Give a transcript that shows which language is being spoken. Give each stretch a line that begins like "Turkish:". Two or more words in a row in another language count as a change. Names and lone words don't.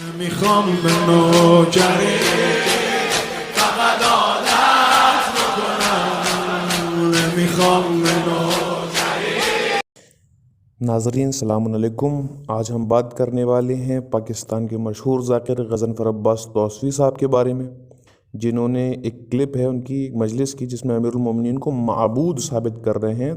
Persian: میخوام به نوکری فقط عادت بکنم، نمیخوام به نوکری.
Urdu: ناظرین
Arabic: السلام علیکم.
Urdu: آج ہم بات کرنے والے ہیں پاکستان کے مشہور ذاکر غضنفر عباس توسوی صاحب کے بارے میں، جنہوں نے ایک کلپ ہے ان کی مجلس کی جس میں امیر المومنین کو معبود ثابت کر رہے ہیں.